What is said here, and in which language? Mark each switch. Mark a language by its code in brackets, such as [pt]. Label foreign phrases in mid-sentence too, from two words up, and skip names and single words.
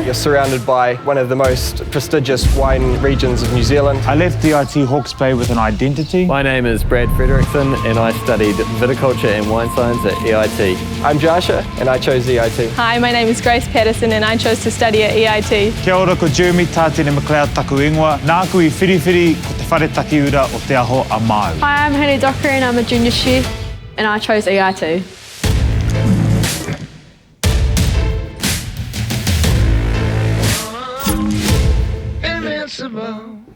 [en] You're surrounded by one of the most prestigious wine regions of New Zealand. I left EIT Hawke's Bay with an identity. My name is Brad Frederickson and I studied viticulture and wine science at EIT. I'm Joshua and I chose EIT. Hi, my name is Grace Patterson and I chose to study at EIT. [mi] Kia ora, ko [en] Jeremy Tātene McLeod [mi] taku ingoa. Nā kui whiriwhiri ko te whare takiura o te aho a mau. [en] Hi, I'm Haley Docker and I'm a junior chef and I chose EIT. Invincible.